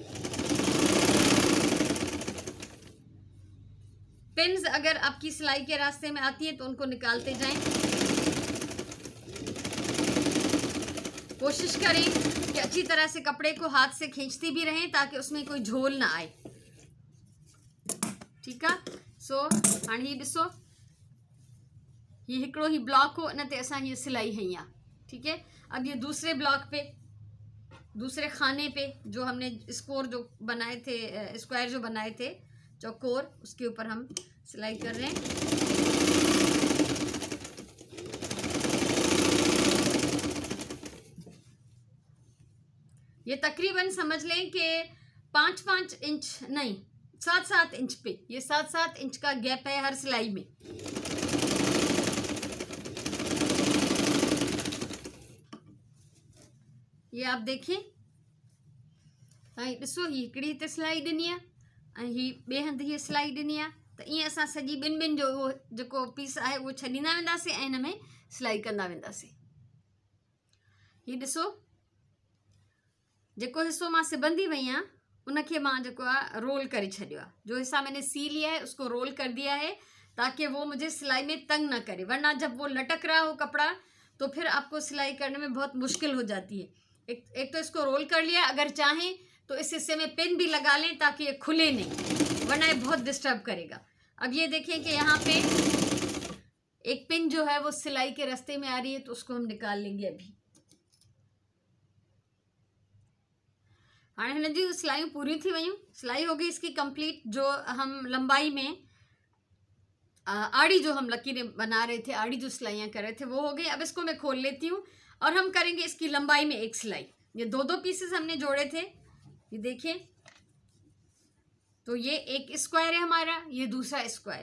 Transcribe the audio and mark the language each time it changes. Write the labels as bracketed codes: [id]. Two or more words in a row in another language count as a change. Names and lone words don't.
[hi] पिन्स अगर आपकी सिलाई के रास्ते में आती है तो उनको निकालते जाएं। कोशिश करें कि अच्छी तरह से कपड़े को हाथ से खींचती भी रहें, ताकि उसमें कोई झोल ना आए। ठीक है, [sd] सो हाणे ही ॾिसो, ये हिकिड़ो ही ब्लॉक हो, इन ते असां [hi] ये सिलाई है यहाँ। ठीक है, अब ये दूसरे ब्लॉक पे, दूसरे खाने पे जो हमने स्कोर जो बनाए थे, स्क्वायर जो बनाए थे चौकोर, उसके ऊपर हम सिलाई कर रहे हैं। ये तकरीबन समझ लें कि 5-5 इंच नहीं, 7-7 इंच पे, ये 7-7 इंच का गैप है हर सिलाई में। ये आप देखें, [sd] ॾिसो, ही हिकिड़ी हिते सिलाई ॾिनी आहे ऐं ही ॿिए हंधि हीअ सिलाई ॾिनी आहे। त ईअं असां सॼी ॿिनि जो उहो जेको पीस आहे उहो छॾींदा वेंदासीं ऐं हिन में सिलाई कंदा वेंदासीं। हीअ ॾिसो, जेको हिस्सो मां सिबंदी वई आहियां उनखे मां जेको आहे रोल करे छॾियो आहे। [hi] जो हिस्सा मैंने सी लिया है उसको रोल कर दिया है, ताकि वो मुझे सिलाई में तंग ना करे, वरना जब वो लटक रहा हो कपड़ा तो फिर आपको सिलाई करने में बहुत मुश्किल हो जाती है। एक तो इसको रोल कर लिया, अगर चाहें तो इस हिस्से में पिन भी लगा लें ताकि ये खुले नहीं, वरना ये बहुत डिस्टर्ब करेगा। अब ये देखें कि यहाँ पे एक पिन जो है वो सिलाई के रास्ते में आ रही है, तो उसको हम निकाल लेंगे अभी। हाँ, [sd] हिन जी सिलाइयूं पूरी थी वयूं, [hi] सिलाई हो गई इसकी कंप्लीट। जो हम लंबाई में आड़ी जो हम लकीरें बना रहे थे, आड़ी जो सिलाइयाँ कर रहे थे, वो हो गई। अब इसको मैं खोल लेती हूँ और हम करेंगे इसकी लंबाई में एक सिलाई। ये 2-2 पीसेस हमने जोड़े थे, ये देखें, तो ये एक स्क्वायर है हमारा, ये दूसरा स्क्वायर है।